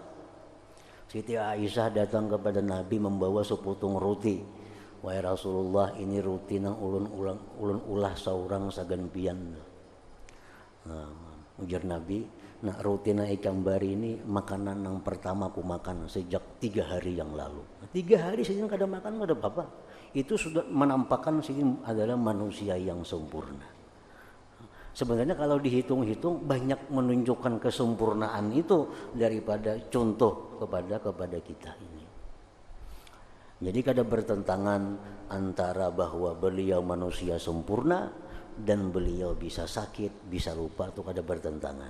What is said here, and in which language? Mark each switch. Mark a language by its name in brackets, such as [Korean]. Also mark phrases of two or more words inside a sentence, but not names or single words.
[Indonesian] Siti Aisyah datang kepada Nabi membawa sepotong roti. [Banjar] Wahai Rasulullah, ini roti nang ulun ulah saurang saganpian. [Indonesian] Nah, ujar Nabi, nah roti na ikan bari ini makanan yang pertama aku makan sejak 3 hari yang lalu. [Banjar] 3 hari Sidin kada makan, kada apa-apa. [Indonesian] Itu sudah menampakkan Sidin adalah manusia yang sempurna. Sebenarnya kalau dihitung-hitung banyak menunjukkan kesempurnaan itu daripada contoh kepada kita ini. Jadi kada bertentangan antara bahwa beliau manusia sempurna dan beliau bisa sakit, bisa lupa, itu kada bertentangan.